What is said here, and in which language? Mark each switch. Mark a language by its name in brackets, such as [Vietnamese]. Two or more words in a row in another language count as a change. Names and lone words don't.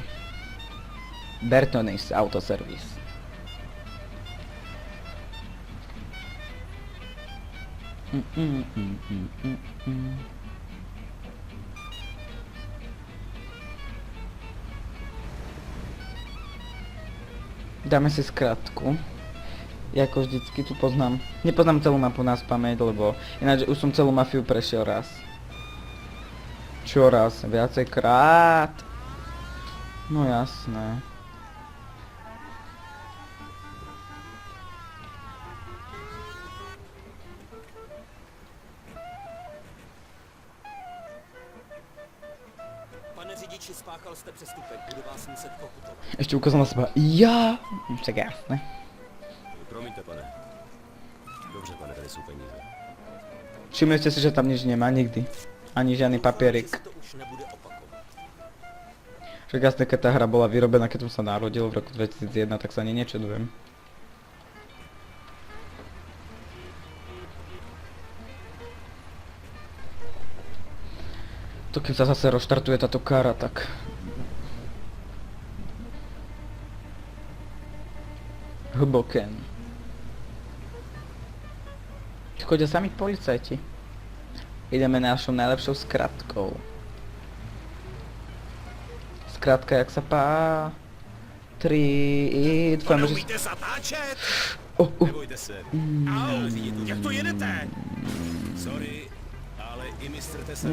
[Slovak] Bertonis autoservis. Dáme si skratku. Ja ako vždycky tu nepoznám celú mapu na spamäť, lebo ináč už som celú mafiu prešiel raz. Čo raz? Viacejkrát. No jasné. [Czech] Pane řidiči, spáchal jste přestupek, budu vás muset pokutovat. [Slovak] Ešte ukázal na seba. Ja! Však jasné. [Czech] Promiňte, pane. Dobře, pane, tady jsou peníze. [Slovak] Všimli ste si, že tam nič nemá nikdy. Ani žiadny papierik. To už nebude opakovat. Však jasné, keď tá hra bola vyrobená, keď som sa narodil v roku 2001, tak sa ani nečudujem. To keď sa zase rozštartuje táto kara, tak... Hlboken. Chodia sami policajti. Ideme našou najlepšou skratkou. Skratka, jak sa pá... 3... [Czech] Pane, umíte zatáčet? Nebojte se. Au, řiditel, Jak to jedete? sorry, ale i mistr Tesar